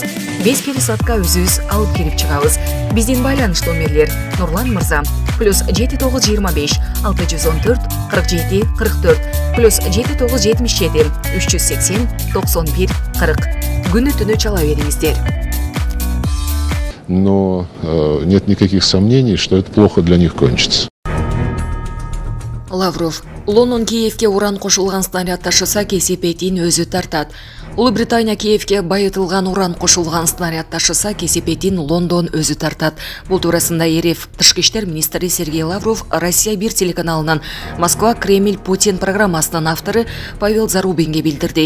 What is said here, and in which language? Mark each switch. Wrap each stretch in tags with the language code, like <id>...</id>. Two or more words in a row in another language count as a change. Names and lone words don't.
<ky>5 пересадка өзүбүз алып келип чыгабыз. Биздин байланыш номерлер: Нурлан мырза +7925 614 47 44 +7977 380 91 40. Күнү түнү чала бериңиздер.</ky> <ru>Но нет никаких сомнений, что это плохо для них кончится.</ru> <ky>Лавров: Лондон Киевке уран кошулган снаряд ташыса, кесепетин өзү тартат. Улуу Британия Киевке байытылган уран кошулган снаряд ташыса, кесепетин Лондон өзү тартат. Бул туурасында РФ Тышкы иштер министри Сергей Лавров Россия 1 телеканалынын Москва Кремль Путин программасынын автору Павел Зарубинге билдирди.</ky>